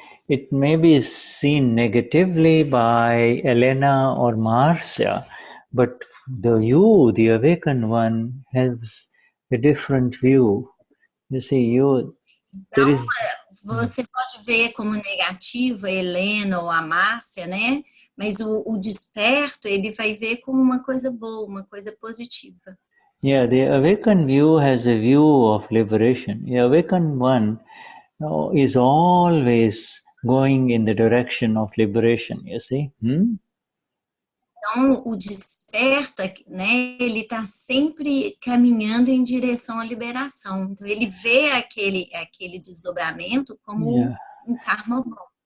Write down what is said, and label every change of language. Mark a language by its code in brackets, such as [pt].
[en] It may be seen negatively by Elena or Marcia, but the awakened one, has a different view. You see, [pt] Então, você pode ver como negativo a Helena ou a Márcia, né? Mas o desperto, ele vai ver como uma coisa boa, uma coisa positiva. [en] Yeah, the awakened view has a view of liberation. The awakened one is always going in the direction of liberation, you see? [pt] Então, o desperta, né, ele está sempre caminhando em direção à liberação. Então, ele vê aquele desdobramento como um karma bom.